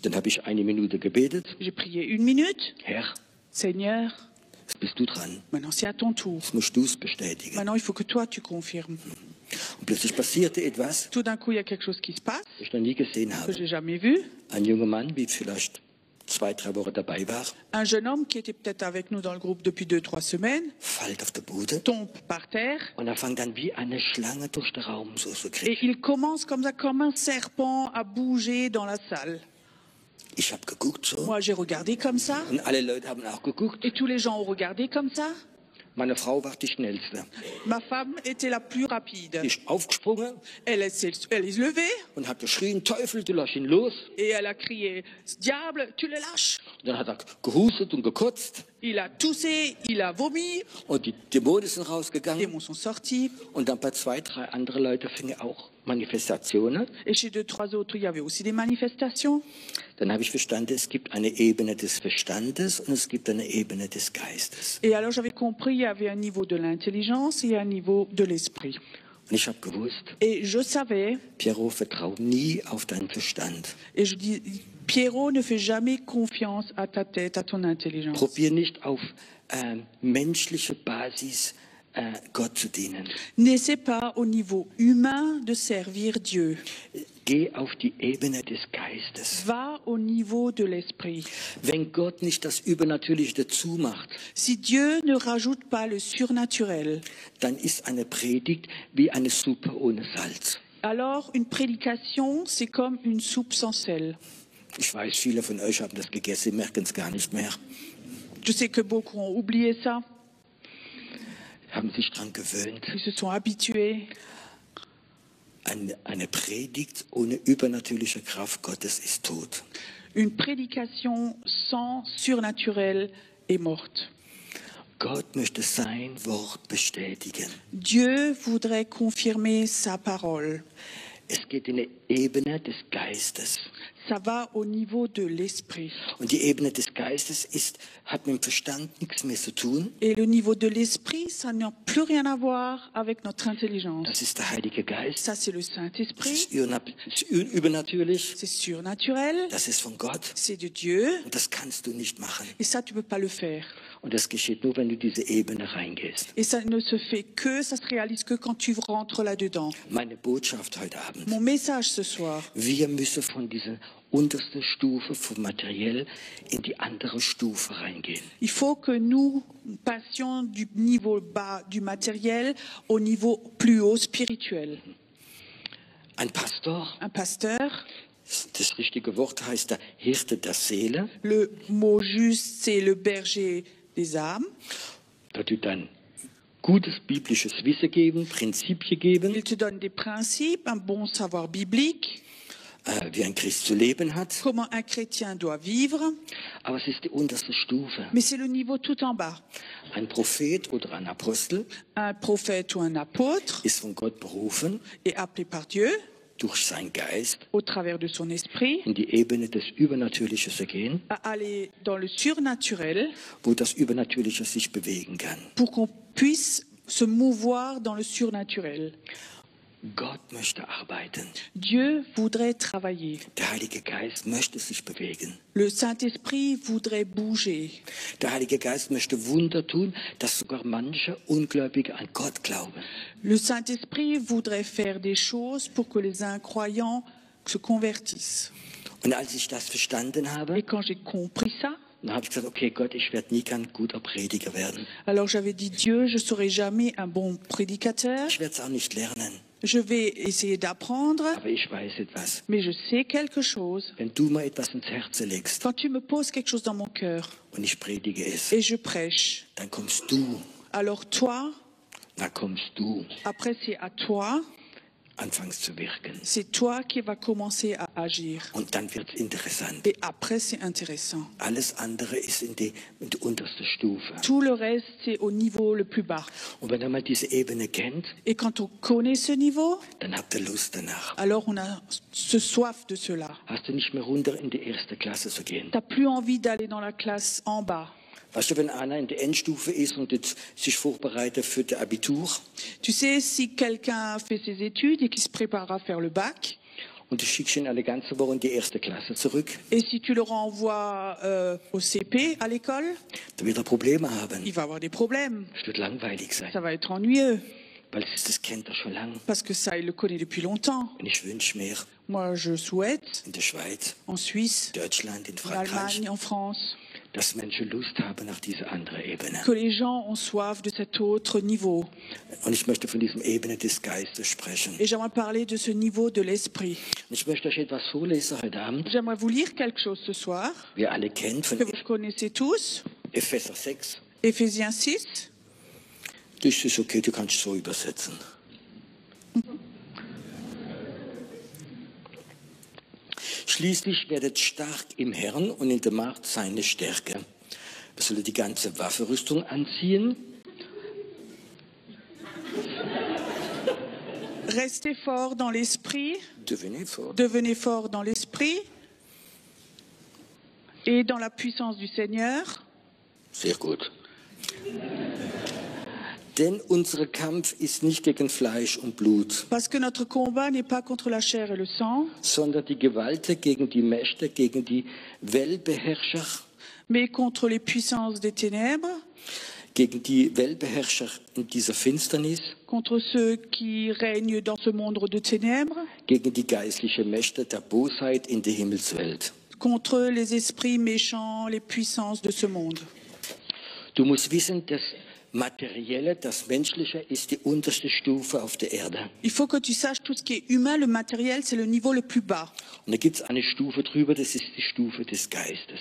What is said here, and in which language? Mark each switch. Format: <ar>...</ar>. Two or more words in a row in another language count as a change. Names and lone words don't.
<de>Dann habe ich 1 Minute gebetet.</de> <fr>J'ai prié 1 minute.</fr> <de>Herr,</de> <fr>Seigneur,</fr> <de>jetzt bist du dran.</de> <fr>maintenant, c'est à ton tour.</fr> <de>Jetzt musst du es bestätigen.</de> <fr>Maintenant, il faut que toi, tu confirmes.</fr> <de>Und plötzlich passierte etwas,</de> <fr>Tout d'un coup, il y a quelque chose qui se passe</fr> <de>was ich noch nie gesehen</de> <fr>que</fr> <de>habe.</de> <fr>j'ai jamais vu.</fr> <de>Ein junger Mann, wie vielleicht 2, 3 Wochen dabei war,</de> <fr>Un jeune homme qui était peut-être avec nous dans le groupe depuis 2-3 semaines</fr> <de>fällt auf der Bude</de> <fr>tombe par terre</fr> <de>und er fängt dann wie eine Schlange durch den Raum so zu</de> <fr>et</fr> <de>kriegen.</de> <fr>il commence comme ça, comme un serpent, à bouger dans la salle.</fr> <de>Ich habe geguckt so</de> <fr>Moi, j'ai regardé comme ça</fr> <de>und alle Leute haben auch geguckt.</de> <fr>et tous les gens ont regardé comme ça.</fr> <de>Meine Frau war die Schnellste.</de> <fr>Ma femme était la plus rapide.</fr> <de>Die ist aufgesprungen</de> <fr>Elle est levée</fr> <de>und hat geschrien, Teufel, du lass ihn los.</de> <fr>et elle a crié « Diable, tu le lâches !»</fr> <de>Und dann hat er gehustet und gekotzt</de> <fr>Il a toussé, il a vomi,</fr> <de>und die Dämonen sind</de> <fr>les</fr> <de>rausgegangen.</de> <fr>démons sont sortis.</fr> <de>Und dann bei 2, 3 anderen Leuten fingen auch Manifestationen.</de> <fr>Et chez 2, 3 autres, il y avait aussi des manifestations.</fr> <de>Dann habe ich verstanden, es gibt eine Ebene des Verstandes und es gibt eine Ebene des Geistes.</de> <fr>Et alors j'avais compris, il y avait un niveau de l'intelligence et un niveau de l'esprit.</fr> <de>Und ich habe gewusst,</de> <fr>Et je savais,</fr> <de>Piero, vertrau nie auf deinen Verstand.</de> <fr>et je dis, Pierrot, ne fais jamais confiance à ta tête, à ton intelligence.</fr> <de>Probier nicht auf menschliche Basis Gott zu dienen.</de> <fr>N'essaie pas au niveau humain de servir Dieu.</fr> <de>Geh auf die Ebene des Geistes.</de> <fr>Va au niveau de l'esprit.</fr> <de>Wenn Gott nicht das Übernatürliche dazu macht,</de> <fr>Si Dieu ne rajoute pas le surnaturel,</fr> <de>dann ist eine Predigt wie eine Suppe ohne Salz.</de> <fr>alors une prédication, c'est comme une soupe sans sel.</fr> <de>Ich weiß, viele von euch haben das gegessen, merken es gar nicht mehr,</de> <fr>Je sais que beaucoup ont oublié ça,</fr> <de>haben sich daran gewöhnt.</de> <fr>ils se sont habitués.</fr> <de>Eine Predigt ohne übernatürliche Kraft Gottes ist tot.</de> <fr>Une prédication sans surnaturel est morte.</fr> <de>Gott möchte sein Wort bestätigen.</de> <fr>Dieu voudrait confirmer sa parole.</fr> <de>Es geht in die Ebene des Geistes.</de> <fr>Ça va au niveau de l'esprit.</fr> <de>Und die Ebene des Geistes hat mit dem Verstand nichts mehr zu tun.</de> <fr>Et le niveau de l'esprit, ça n'a plus rien à voir avec notre intelligence.</fr> <de>Das ist der Heilige Geist.</de> <fr>Ça, c'est le</fr> <de>Das</de> <fr>Saint-Esprit.</fr> <de>ist übernatürlich.</de> <fr>C'est surnaturel.</fr> <de>Das ist von Gott.</de> <fr>C'est de Dieu.</fr> <de>Und das kannst du nicht machen.</de> <fr>Et ça, tu peux pas le faire.</fr> <de>Und das geschieht nur, wenn du diese Ebene reingehst.</de> <fr>Et ça ne se fait que, ça se réalise que quand tu rentres là-dedans.</fr> <de>Meine Botschaft heute Abend.</de> <fr>Mon message ce soir,</fr> <de>Wir müssen von dieser untersten Stufe vom Materiell in die andere Stufe reingehen.</de> <fr>il faut que nous passions du niveau bas du matériel au niveau plus haut spirituel.</fr> <de>Ein Pastor,</de> <fr>Un pasteur,</fr> <de>das richtige Wort heißt der Hirte der Seele,</de> <fr>le mot juste, c'est le berger des âmes.</fr> <de>der tut dann gutes biblisches Wissen geben, Prinzipien geben,</de> <fr>Il te donne des principes, un bon savoir biblique,</fr> <de>wie ein Christ zu leben hat.</de> <fr>comment un chrétien doit vivre,</fr> <de>Aber es ist die unterste Stufe.</de> <fr>mais c'est le niveau tout en bas.</fr> <de>Ein Prophet oder ein Apostel</de> <fr>Un prophète ou un apôtre</fr> <de>ist von Gott berufen,</de> <fr>est appelé par Dieu</fr> <de>durch seinen Geist</de> <fr>au travers de son esprit</fr> <de>in die Ebene des Übernatürlichen zu gehen,</de> <fr>à aller dans le surnaturel</fr> <de>wo das Übernatürliche sich bewegen kann.</de> <fr>pour qu'on puisse se mouvoir dans le surnaturel.</fr> <de>Gott möchte arbeiten.</de> <fr>Dieu voudrait travailler.</fr> <de>Der Heilige Geist möchte sich bewegen.</de> <fr>Le Saint-Esprit voudrait bouger.</fr> <de>Der Heilige Geist möchte Wunder tun, dass sogar manche Ungläubige an Gott glauben.</de> <fr>Le Saint-Esprit voudrait faire des choses pour que les incroyants se convertissent.</fr> <de>Und als ich das verstanden habe,</de> <fr>Et quand j'ai compris ça,</fr> <de>dann habe ich gesagt, okay Gott, ich werde nie kein guter Prediger werden.</de> <fr>alors j'avais dit Dieu, je ne serai jamais un bon prédicateur.</fr> <de>Ich werde es auch nicht lernen,</de> <fr>Je vais essayer d'apprendre,</fr> <de>aber ich weiß etwas.</de> <fr>mais je sais quelque chose.</fr> <de>Wenn du mir etwas ins Herz legst</de> <fr>Quand tu me poses quelque chose dans mon cœur</fr> <de>und ich predige es,</de> <fr>et je prêche,</fr> <de>dann kommst du,</de> <fr>alors toi, après c'est à toi,</fr> <de>anfängst zu wirken.</de> <fr>c'est toi qui vas commencer à agir.</fr> <de>Und dann wird es interessant.</de> <fr>Et après, c'est intéressant.</fr> <de>Alles andere ist in die unterste Stufe.</de> <fr>Tout le reste, c'est au niveau le plus bas.</fr> <de>Und wenn man diese Ebene kennt,</de> <fr>Et quand on connaît ce niveau,</fr> <de>dann habt ihr Lust danach.</de> <fr>alors on a ce soif de cela.</fr> <de>Hast du nicht mehr runter in die erste Klasse zu gehen?</de> <fr>Tu n'as plus envie d'aller dans la classe en bas.</fr> <de>Weißt du, wenn einer in der Endstufe ist und jetzt sich vorbereitet für das Abitur</de> <fr>Tu sais, si quelqu'un fait ses études et qui se prépare à faire le bac,</fr> <de>und du schickst ihn eine ganze Woche in die erste Klasse zurück,</de> <fr>et si tu le renvoies au CP, à l'école,</fr> <de>dann wird er Probleme haben.</de> <fr>il va avoir des problèmes.</fr> <de>Es wird langweilig sein,</de> <fr>Ça va être ennuyeux,</fr> <de>weil das kennt er schon lange.</de> <fr>parce que ça, il le connaît depuis longtemps.</fr> <de>Und ich wünsche mir</de> <fr>Moi, je souhaite,</fr> <de>in der Schweiz,</de> <fr>en Suisse,</fr> <de>Deutschland, in</de> <fr>en</fr> <de>Frankreich,</de> <fr>Allemagne, en France,</fr> <de>dass Menschen Lust haben nach dieser anderen Ebene.</de> <fr>que les gens ont soif de cet autre niveau.</fr> <de>Und ich möchte von diesem Ebene des Geistes sprechen.</de> <fr>Et j'aimerais parler de ce niveau de l'esprit.</fr> <de>Und ich möchte euch etwas vorlesen heute Abend.</de> <fr>J'aimerais vous lire quelque chose ce soir,</fr> <de>Wir alle kennen von</de> <fr>que vous connaissez tous,</fr> <de>Epheser 6.</de> <fr>Éphésiens 6.</fr> <de>Das ist okay, du kannst so übersetzen. Schließlich werdet stark im Herrn und in der Macht seine Stärke. Wir sollen die ganze Waffenrüstung anziehen.</de> <fr>Restez fort dans l'esprit, Devenez fort. devenez fort dans l'esprit et dans la puissance du Seigneur.</fr> <de>Sehr gut. Denn unser Kampf ist nicht gegen Fleisch und Blut,</de> <fr>Parce que notre combat n'est pas contre la chair et le sang,</fr> <de>sondern die Gewalten gegen die Mächte, gegen die Weltbeherrscher,</de> <fr>mais contre les puissances des ténèbres,</fr> <de>gegen die Weltbeherrscher in dieser Finsternis,</de> <fr>contre ceux qui règnent dans ce monde de ténèbres,</fr> <de>gegen die geistlichen Mächte der Bosheit in der Himmelswelt.</de> <fr>contre les esprits méchants, les puissances de ce monde.</fr> <de>Du musst wissen, das Materielle, das Menschliche ist die unterste Stufe auf der Erde.</de> <fr>Il faut que tu saches tout ce qui est humain, le matériel, c'est le niveau le plus bas.</fr> <de>Und da gibt es eine Stufe drüber, das ist die Stufe des Geistes.</de>